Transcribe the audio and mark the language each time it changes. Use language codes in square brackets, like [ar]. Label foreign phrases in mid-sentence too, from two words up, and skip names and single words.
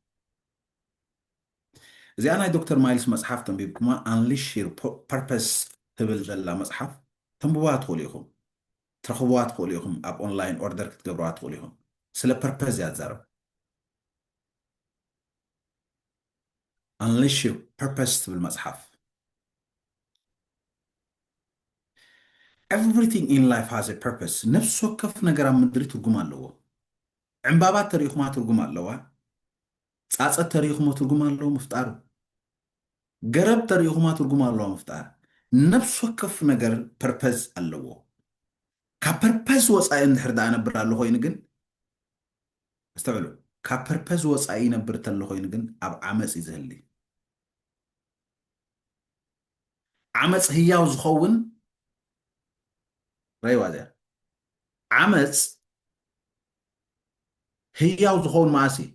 [ti] እዚኣ ናይ ዶክተር ማይልስ መፅሓፍ ተንቢብኩማ አንሊሽ ዩር ፐርፐስ ትብል ዘላ መፅሓፍ ተንብባ ትኽእሉ ኢኹም ትረኽብዋ ትኽእሉ ኢኹም ኣብ [en] online order [ti] ክትገብርዋ ትኽእሉ ኢኹም ስለ ፐርፐስ እያ ትዛረብ አንሊሽ ዩር ፐርፐስ ትብል መፅሓፍ [en] everything in life has a purpose [ti] ነፍሲ ወከፍ ነገር ኣብ ምድሪ ትርጉም ኣለዎ ዕምባባት ተሪኢኹማ ትርጉም ኣለዋ ፃፀት ተሪኢኹሞ ትርጉም ኣለዎ ምፍጣሩ ገረብ ተሪኢኹማ ትርጉም ኣለዎ ምፍጣር ነፍሲ ወከፍ ነገር ፐርፐዝ ኣለዎ ካብ ፐርፐዝ ወፃኢ እንድሕር ዳ ነብር ኣሎ ኮይኑ ግን ኣስተውዕሉ ካብ ፐርፐዝ ወፃኢ ነብር ተሎ ኮይኑ ግን ኣብ ዓመፅ እዩ ዝህሊ ዓመፅ ህያው ዝኸውን ረይዋ እዚኣ ዓመፅ ህያው ዝኸውን ማእሲ